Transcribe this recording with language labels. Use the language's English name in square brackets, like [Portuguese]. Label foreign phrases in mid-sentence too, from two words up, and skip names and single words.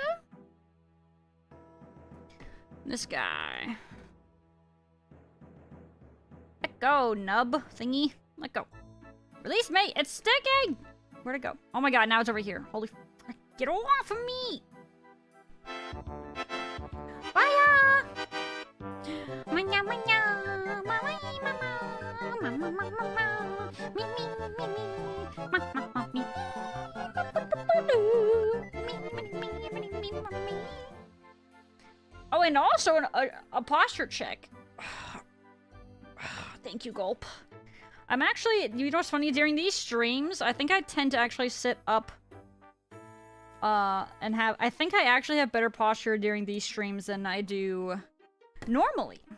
[English] This guy. Let go, nub thingy. Let go. Release me! It's sticking! Where'd it go? Oh my god, now it's over here. Holy frick. Get off of me! Fire! Manya, manya, mama, mama, mama, mama, me, me, me, me, ma, ma, ma, me. Oh, and also a posture check. Thank you, Gulp. I'm actually, you know what's funny? During these streams, I think I tend to actually sit up and have, I think I actually have better posture during these streams than I do normally.